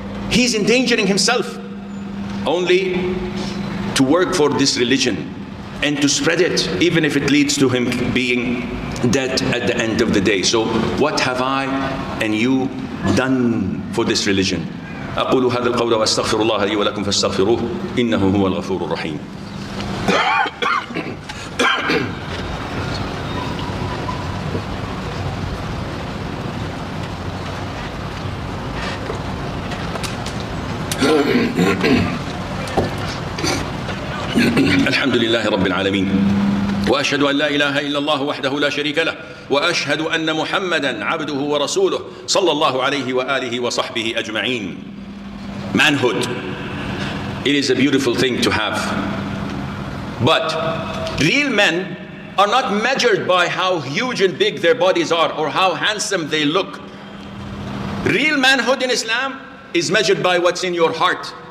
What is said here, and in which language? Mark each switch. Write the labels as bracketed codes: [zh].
[en] He's endangering himself only to work for this religion and to spread it, even if it leads to him being dead at the end of the day. So what have I and you done for this religion? [ar] أقول هذا القول وأستغفر الله لي ولكم فاستغفروه إنه هو الغفور الرحيم. الحمد لله رب العالمين وأشهد أن لا إله إلا الله وحده لا شريك له وأشهد أن محمدا عبده ورسوله صلى الله عليه وآله وصحبه أجمعين. [en] Manhood, it is a beautiful thing to have, but real men are not measured by how huge and big their bodies are or how handsome they look. Real manhood in Islam is measured by what's in your heart.